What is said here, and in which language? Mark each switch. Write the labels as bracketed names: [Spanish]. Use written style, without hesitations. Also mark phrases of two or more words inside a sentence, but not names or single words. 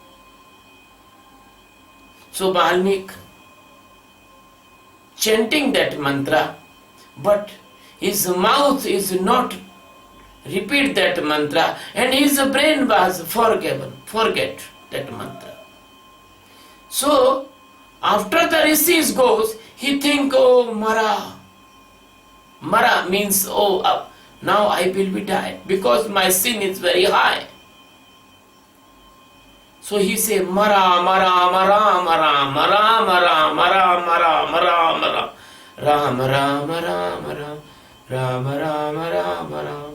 [English] So Balmik chanting that mantra, but his mouth is not repeat that mantra and his brain was forget that mantra. So after the rishis goes, he think, oh Mara. Mara means, oh, now I will be died because my sin is very high. So he say, Mara, Mara, Mara, Mara, Mara, Mara, Mara, Mara, Mara, Mara, Ram, Ram, Ram, Ram, Ram, Ram, Ram, Ram.